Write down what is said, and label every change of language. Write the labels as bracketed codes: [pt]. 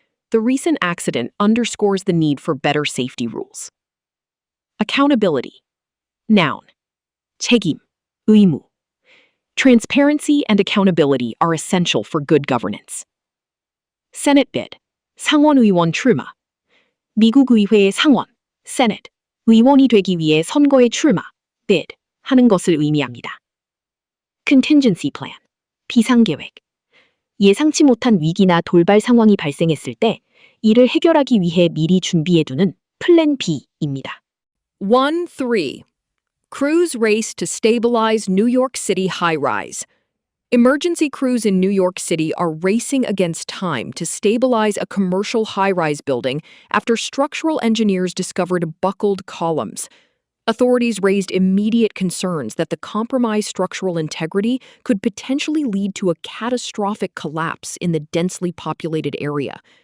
[en] The recent accident underscores the need for better safety rules. Accountability. Noun. [ko] 책임, 의무. [en] Transparency and accountability are essential for good governance. Senate bid. [ko] 상원의원 출마. 미국 의회의 상원, Senate, 의원이 되기 위해 선거에 출마, bid, 하는 것을 의미합니다. [en] Contingency plan. [ko] 비상계획. 예상치 못한 위기나 돌발 상황이 발생했을 때 이를 해결하기 위해 미리 준비해두는 플랜 B입니다. 1-3. [en] Crews race to stabilize New York City high-rise. Emergency crews in New York City are racing against time to stabilize a commercial high-rise building after structural engineers discovered buckled columns. Authorities raised immediate concerns that the compromised structural integrity could potentially lead to a catastrophic collapse in the densely populated area.